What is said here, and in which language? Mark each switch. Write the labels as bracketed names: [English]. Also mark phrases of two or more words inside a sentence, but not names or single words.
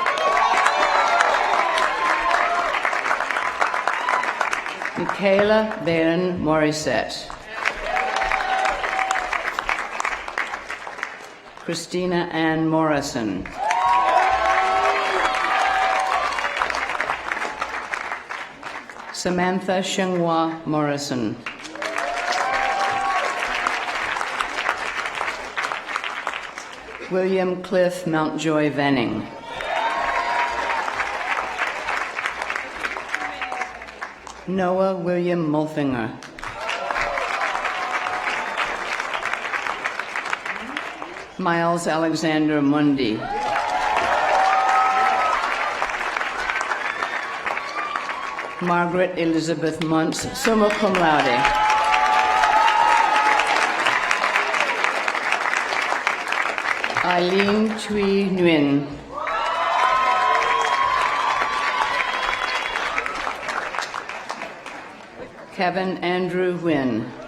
[English] Michaela Baron Morissette. Christina Ann Morrison. Samantha Shenghua Morrison. William Cliff Mountjoy Venning. Noah William Mulfinger. Miles Alexander Mundy. Margaret Elizabeth Muntz, [Latin] summa cum laude. [English] Eileen Thuy Nguyen. Kevin Andrew Wynn.